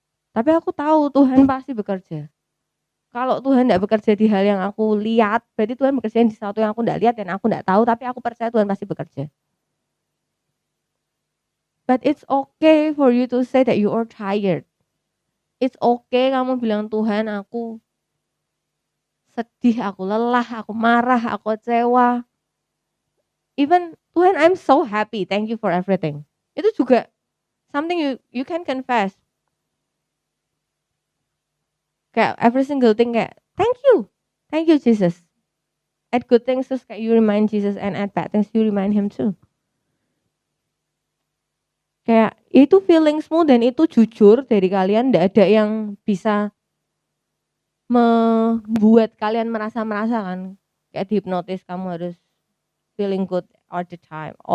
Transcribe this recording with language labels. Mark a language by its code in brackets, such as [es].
[id] Tapi aku tahu Tuhan pasti bekerja. Kalau Tuhan enggak bekerja di hal yang aku lihat, berarti Tuhan bekerja di sesuatu yang aku enggak lihat dan aku enggak tahu, tapi aku percaya Tuhan pasti bekerja. [en] But it's okay for you to say that you are tired. It's okay [id] kamu bilang, Tuhan aku sedih, aku lelah, aku marah, aku kecewa. [en] Even Tuhan I'm so happy, thank you for everything. [id] Itu juga [en] something you can confess. Kayak every single thing kayak thank you Jesus. At good things terus kayak you remind Jesus and at bad things you remind Him too. [id] Kayak itu feelingsmu dan itu jujur dari kalian, enggak ada yang bisa membuat kalian merasa kan. Kayak dihipnotis kamu harus [en] feeling good all the time.